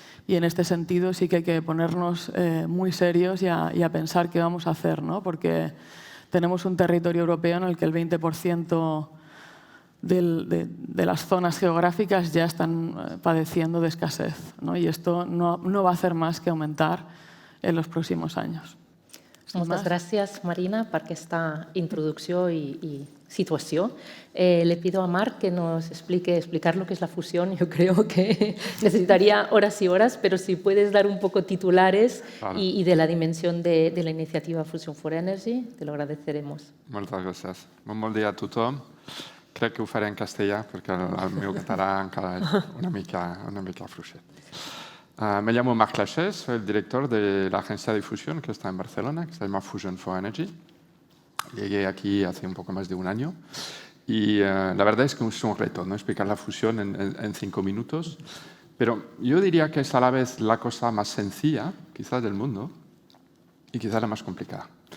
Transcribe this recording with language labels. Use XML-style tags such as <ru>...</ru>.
<es>Y en este sentido sí que hay que ponernos muy serios y a pensar qué vamos a hacer, ¿no? Porque tenemos un territorio europeo en el que el 20% de las zonas geográficas ya están padeciendo de escasez, ¿no? Y esto no va a hacer más que aumentar en los próximos años.</es> <ca>Moltes gràcies, Marina, per aquesta introducció</ca> <es>y situación. Le pido a Marc que nos explicar lo que es la fusión. Yo creo que necesitaría horas y horas, pero si puedes dar un poco titulares y de la dimensión de la iniciativa Fusion for Energy, te lo agradeceremos.</es> <ca>Moltes gràcies. Bon dia a tothom. Crec que ho faré en castellà perquè el meu català encara és una mica fluixet.</ca> <es>Me llamo Marc Lachaise, soy el director de la agencia de fusión que está en Barcelona, que se llama Fusion for Energy. Llegué aquí hace un poco más de un año y la verdad es que es un reto, ¿no? Explicar la fusión en 5 minutos, pero yo diría que es a la vez la cosa más sencilla, quizás del mundo, y quizás la más complicada.</es>